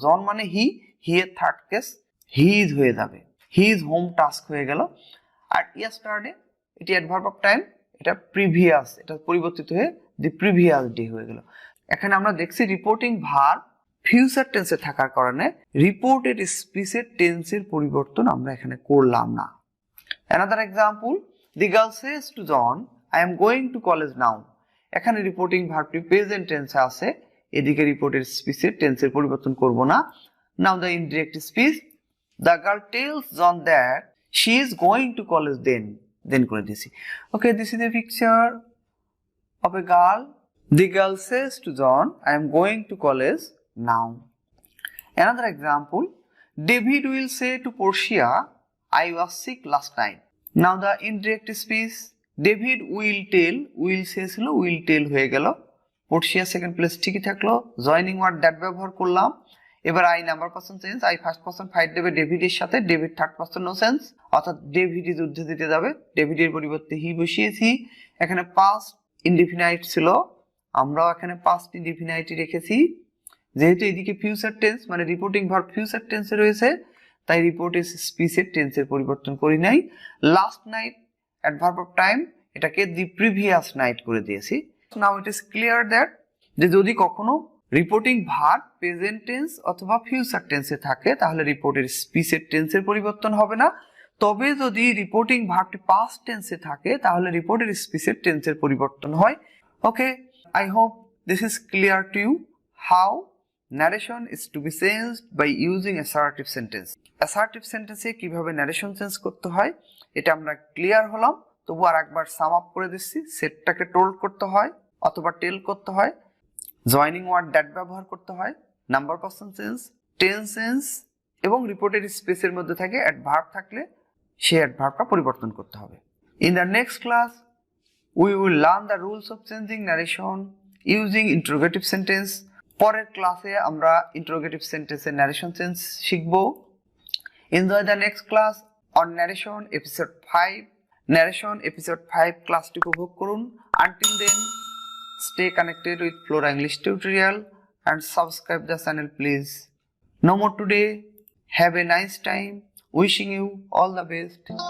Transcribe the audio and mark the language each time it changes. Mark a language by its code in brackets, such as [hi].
[bn] জন মানে হি, হি এর third case he is হয়ে যাবে, হি ইজ হোম টাস্ক হয়ে গেল। আর ইয়েস্টারডে এটি অ্যাডভার্ব অফ টাইম, এটা প্রিভিয়াস, এটা পরিবর্তিত হয়ে দি প্রিভিয়াস ডে হয়ে গেল। এখানে আমরা দেখছি রিপোর্টিং ভার্ব ফিউচার টেন্সে থাকার কারণে রিপোর্টেড স্পিচের টেন্সের পরিবর্তন আমরা এখানে করলাম না। [en] Another example, the girl says to John, I am going to college now. [bn] এখানে রিপোর্টিং ভার্বটি প্রেজেন্ট টেন্সে আছে, এদিকে রিপোর্টেড স্পিচের টেন্সের পরিবর্তন করব না। [en] Now the indirect speech, the girl tells John that she is going to college then [bn] করে দিয়েছি। [en] Okay, this is a picture of a girl. The girl says to John, I am going to college now. Another example, David will say to Portia, I was sick last night. Now the indirect speech, David will tell, will say [bn] ছিল, [en] will tell [bn] হয়ে গেল, [en] Portia [bn] second place ঠিকই থাকলো, joining word that ব্যবহার করলাম। এবার I number person change, I first person fight দেবে ডেভিডের সাথে, David third person no sense, অর্থাৎ ডেভিড যুদ্ধে জিতে যাবে, ডেভিডের পরিবর্তে হি বসিয়েছি। এখানে পাস্ট ইনডিফিনাইট ছিল, আমরাও এখানে পাস্ট ইনডিফিনাইটই রেখেছি, যেহেতু এদিকে ফিউচার টেন্স মানে রিপোর্টিং ভার্ব ফিউচার টেন্সে রয়েছে তাই রিপোর্টের স্পিচের টেন্সের পরিবর্তন করি নাই। Last night adverb of time, এটাকে দি প্রিভিয়াস নাইট করে দিয়েছি। [en] now it is clear that [bn] যে যদি কখনো রিপোর্টিং ভার্ব প্রেজেন্ট টেন্স অথবা ফিউচার টেন্সে থাকে তাহলে রিপোর্টের স্পিচের টেন্সের পরিবর্তন হবে না, তবে যদি রিপোর্টিং ভার্বটি পাস্ট টেন্সে থাকে তাহলে রিপোর্টের স্পিচের টেন্সের পরিবর্তন হয়। [en] Okay, I hope this is clear to you how narration is to be changed by using assertive sentence. [bn] Assertive sentence এ কিভাবে narration চেঞ্জ করতে হয় এটা আমরা ক্লিয়ার হলাম। তবু আর একবার সাম আপ করে দিচ্ছি, সেটটাকে টোল্ড করতে হয় অথবা টেল করতে হয়, জয়নিং ওয়ার্ড দ্যাট ব্যবহার করতে হয়, number person change, tense change এবং রিপোর্টেড স্পেসের মধ্যে থাকে অ্যাডভার্ব থাকলে সেই অ্যাডভার্বটা পরিবর্তন করতে হবে। [en] In the next class we will learn the rules of changing narration using interrogative sentence. [bn] পরের ক্লাসে আমরা ইন্টারোগেটিভ সেন্টেন্সের ন্যারেশন চেঞ্জ শিখব। [en] Enjoy the next class on narration episode 5। [bn] Narration episode 5 ক্লাসটি উপভোগ করুন। [en] Until then stay connected with Flora English tutorial and subscribe the channel please. No more today. Have a nice time. Wishing you all the best.